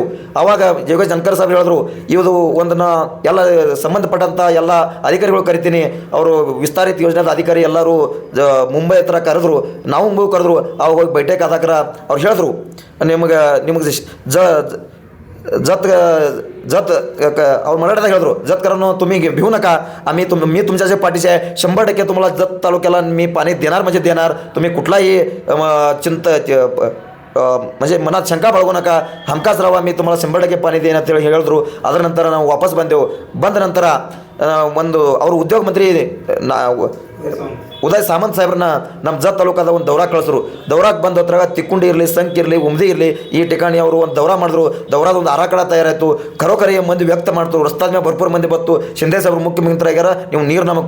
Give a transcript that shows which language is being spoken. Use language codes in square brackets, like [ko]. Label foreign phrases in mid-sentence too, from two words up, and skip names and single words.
[kn] ಆವಾಗ ಯೋಗೇಶ್ ಜಾನ್ಕರ್ ಸಾಹೇಬ್ ಹೇಳಿದ್ರು, ಇದು ಒಂದನ್ನ ಎಲ್ಲ ಸಂಬಂಧಪಟ್ಟಂಥ ಎಲ್ಲ ಅಧಿಕಾರಿಗಳು ಕರಿತೀನಿ, ಅವರು ವಿಸ್ತಾರಿತ ಯೋಜನೆದ ಅಧಿಕಾರಿ ಎಲ್ಲರೂ ಮುಂಬೈ ಹತ್ರ ಕರೆದ್ರು, ನಾವು ಕರೆದ್ರು. ಅವಾಗ ಹೋಗಿ ಭೇಟಿಯಾಗಿ ಆದಾಕರ ಅವ್ರು ಹೇಳಿದ್ರು, ನಿಮಗೆ जत जत ಅವ್ರು मराठीत ಹೇಳಿದ್ರು [mr] जत करणं तुम्ही भिवू नका मी तुमच्या जे पाठीशी आहे 100% तुम्हाला जत तालुक्याला मी पाणी देणार म्हणजे देणार तुम्ही कुठलाही म्हणजे मनात शंका बाळगू नका हमखास राहा मी तुम्हाला 100% पाणी देईन [kn] ಅಂತೇಳಿ ಹೇಳಿದ್ರು ಅದರ ನಂತರ ನಾವು ವಾಪಸ್ ಬಂದೆವು ಬಂದ ನಂತರ ಒಂದು ಅವರು ಉದ್ಯೋಗ ಮಂತ್ರಿ ಉದಯ್ ಸಾಮಂತ್ ಸಾಹೇಬ್ರನ್ನ ನಮ್ಮ ಜತ್ ತಾಲೂಕಾದ ಒಂದು ದೌರಾ ಕಳಿಸಿದ್ರು ದೌರಾಕ್ಕೆ ಬಂದ ಹೊತ್ರಾಗ ತಿಕ್ಕುಂಡಿ ಇರಲಿ ಸಂಕ್ ಇರಲಿ ಉಮ್ದಿ ಇರಲಿ ಈ ಠಿಕಾಣಿ ಅವರು ಒಂದು ದೌರಾ ಮಾಡಿದ್ರು ದೌರಾದ ಒಂದು ಆರಾಕಡ ತಯಾರಾಯಿತು ಖರೋಖರಿ ಮಂದಿ ವ್ಯಕ್ತ ಮಾಡ್ತಾರೆ ರಸ್ತಾದ ಮೇಲೆ ಭರ್ಪೂರ್ ಮಂದಿ ಬತ್ತು ಶಿಂದೆ ಸಾಹೇಬ್ರು ಮುಖ್ಯಮಂತ್ರಿ ಆಗ್ಯಾರ ನೀವು ನೀರು ನಮಗೆ